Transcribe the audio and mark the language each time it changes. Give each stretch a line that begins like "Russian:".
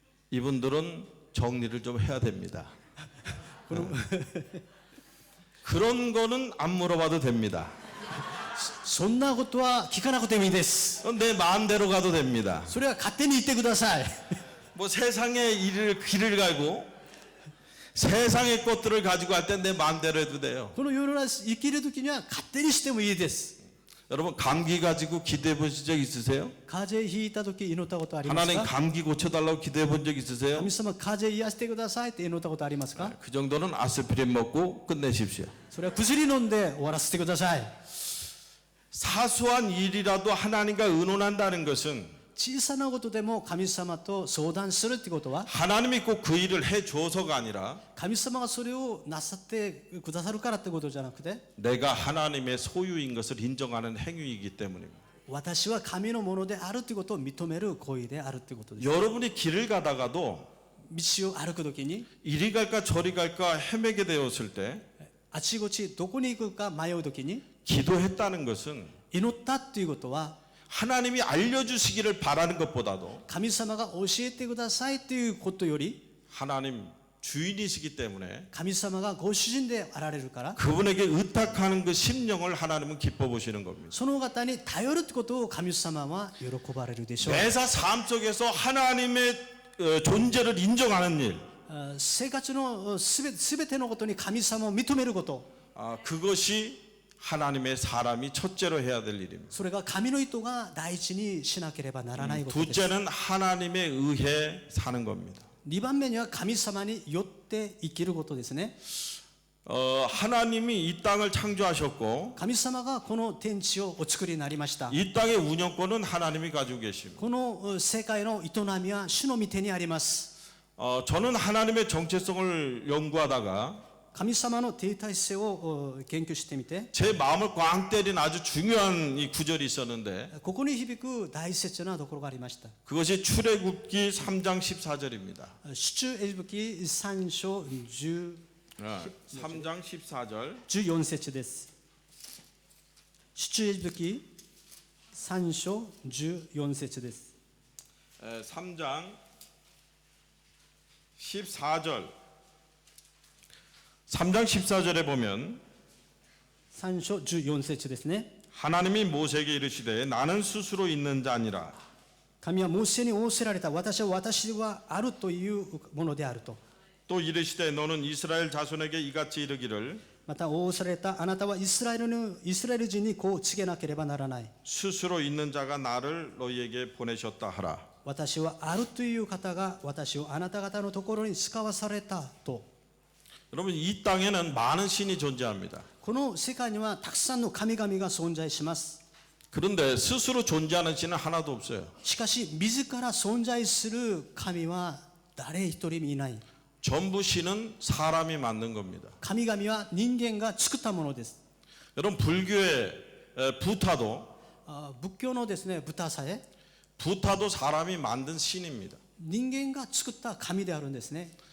Korean: 이분들은 정리를 좀 해야 됩니다. 그런 거는 안 물어봐도 됩니다.
Japanese: そんなことは聞かなくてもいいです。
Korean: 내 마음대로 가도 됩니다.
Japanese: それは勝手に言ってください。
Korean: 뭐 세상의 길을 가고 세상의 것들을 가지고 할 때 내 마음대로 해도 돼요.
Japanese: この世の中生きる時には勝手にしてもいいです。
Korean: 여러분 감기 가지고 기도해 보신 적 있으세요?
Japanese: 風邪ひいた時祈ったことあります
Korean: 하나님
Japanese: か？
Korean: 감기 고쳐달라고 기도해 본 적 있으세요?
Japanese: 神様風邪癒してくださいって祈ったことありますか？
Korean: 그 정도는 아스피린 먹고 끝내십시오.
Japanese: それは薬飲んで終わらせてください。
Korean: 사소한 일이라도 하나님과 의논한다는 것은
Japanese: 小さなことでも神様と相談するってことは
Korean: 하나님이 꼭 그 일을 해줘서가 아니라
Japanese: 神様がそれをなさってくださるからってことじゃなくて
Korean: 내가 하나님의 소유인 것을 인정하는 행위이기 때문입니다.
Japanese: 私は神のものであるってことを認める行為であるってことです
Korean: 여러분이 길을 가다가도
Japanese: 道を歩くときに
Korean: 이리 갈까 저리 갈까 헤매게 되었을 때
Japanese: あちこちどこに行くか迷うときに
Korean: 기도했다는 것은
Japanese: 祈ったっていうことは
Korean: 하나님이 알려주시기를 바라는 것보다도
Japanese: 神様が教えてくださいっていうことより
Korean: 하나님 주인이시기 때문에
Japanese: 神様がご主人であられるから
Korean: 그분에게 의탁하는 그 심령을 하나님은 기뻐 보시는 겁니다.
Japanese: その方に頼るってことを神様は喜ばれるでしょう
Korean: 매사 삶 속에서 하나님의 존재를 인정하는 일,
Japanese: 生活のすべてのことに神様を認めること
Korean: 그것이 하나님의 사람이 첫째로 해야 될 일입니다.
Japanese: それが神の意図が第一にしなければならないことです
Korean: 둘째는 하나님에 의해 사는 겁니다.
Japanese: 2番目には神様によって生きることですね
Korean: 하나님이 이 땅을 창조하셨고
Japanese: 神様がこの天地をお作りになりました
Korean: 이 땅의 운영권은 하나님이 가지고 계십니다.
Japanese: この世界の営みは主の御手にあります
Korean: 저는 하나님의 정체성을 연구하다가
Japanese: 神様の定体性を研究してみて
Korean: 제 마음을 꽝 때린 아주 중요한 이 구절이 있었는데
Japanese: ここに響く大切なところがありました
Korean: 그것이 출애굽기 3장 14절입니다.
Japanese: 出エジプト記3章
Korean: 3장 14절
Japanese: 14節です出エジプト記3章14節です
Korean: 3장 14절 3장 14절에 보면
Japanese: 3章14節ですね
Korean: 하나님이 모세에게 이르시되 나는 스스로 있는 자 아니라
Japanese: 神はモーセに仰せられた私はあるというものであると
Korean: 또 이르시되 너는 이스라엘 자손에게 이같이 이르기를
Japanese: また仰せられたあなたはイスラエル人にこう告げなければならない
Korean: 스스로 있는 자가 나를 너희에게 보내셨다 하라.
Japanese: 私はあるという方が私をあなた方のところに使わされたと
Korean: 여러분 이 땅에는 많은 신이 존재합니다.
Japanese: この世界にはたくさんの神々が存在します
Korean: 그런데 스스로 존재하는 신은 하나도 없어요.
Japanese: しかし自ら存在する神は誰一人いない
Korean: 전부 신은 사람이 만든 겁니다.
Japanese: 神々は人間が作ったものです
Korean: 여러분 불교의 부타도
Japanese: 仏教のですねブタさえ
Korean: 부타도 사람이 만든 신입니다.
Japanese: 人間が作った神であるんですね